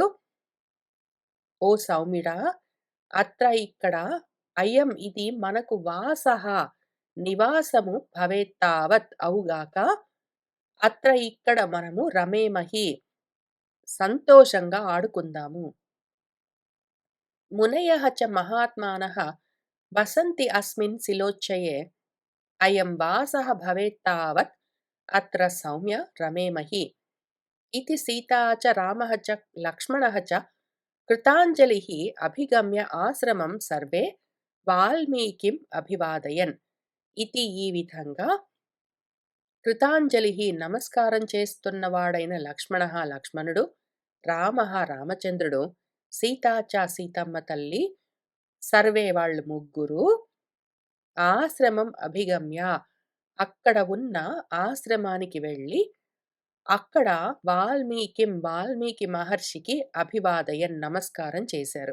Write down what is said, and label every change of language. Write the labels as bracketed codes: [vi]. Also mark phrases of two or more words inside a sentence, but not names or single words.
[te] ఓ సౌమ్యుడా, అత్ర ఇక్కడ, అయం ఇది మనకు, వాసః నివాసము, భవేత్తావత్ అవుగాక, అత్ర ఇక్కడ మనము, రమేమహి సంతోషంగా ఆడుకుందాము. [sa] మునయః చ మహాత్మానః వసంతి అస్మిన్ శిలోచ్చయే అయం వాసః భవేత్తావత్ అత్ర సౌమ్య రమేమహి इति सीता च रामः च लक्ष्मणः च कृताञ्जलिः अभिगम्य आश्रमं सर्वे వాల్మీకిం అభివాదయన్ ఇతి [te] ఈ విధంగా కృతాంజలి నమస్కారం చేస్తున్నవాడైన లక్ష్మణుడు, రామచంద్రుడు, సీతమ్మ తల్లి, సర్వే వాళ్ళు ముగ్గురు ఆశ్రమం అభిగమ్య అక్కడ ఉన్న ఆశ్రమానికి వెళ్ళి అక్కడ వాల్మీకి మహర్షికి అభివాదయన్ నమస్కారం చేశారు.